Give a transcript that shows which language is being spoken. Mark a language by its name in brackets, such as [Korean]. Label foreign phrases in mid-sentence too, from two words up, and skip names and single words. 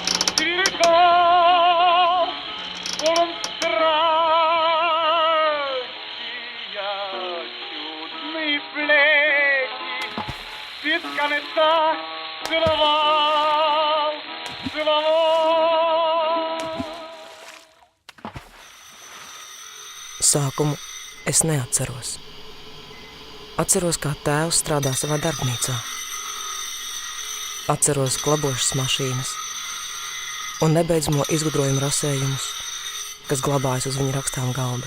[Russian] сверкал, полон страсти, чудные плети, без конца целовал. [Latvian] Sākumu es neatceros. Atceros, kā tēvs strādā savā darbnīcā. Atceros glabošas mašīnas un nebeidzamo izgudrojumu rasējumus, kas glabājas uz viņa rakstām galda.